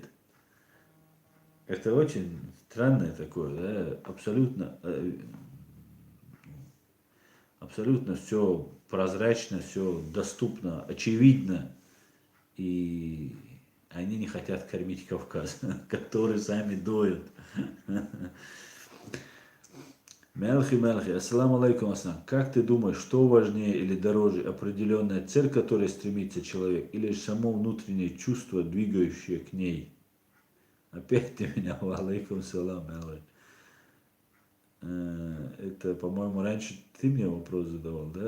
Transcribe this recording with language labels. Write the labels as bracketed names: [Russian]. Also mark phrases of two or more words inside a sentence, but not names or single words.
[Russian] Это очень странное такое, да? Абсолютно все прозрачно, все доступно, очевидно. И они не хотят кормить Кавказ, который сами доют. [Arabic] Мелхи, السلام عليكم، السلام. [Russian] Как ты думаешь, что важнее или дороже, определенная цель, к которой стремится человек, или само внутреннее чувство, двигающее к ней? Опять ты меня, [Arabic] عليكم السلام, [Russian] Мелхи. Это, по-моему, раньше ты мне вопрос задавал, да?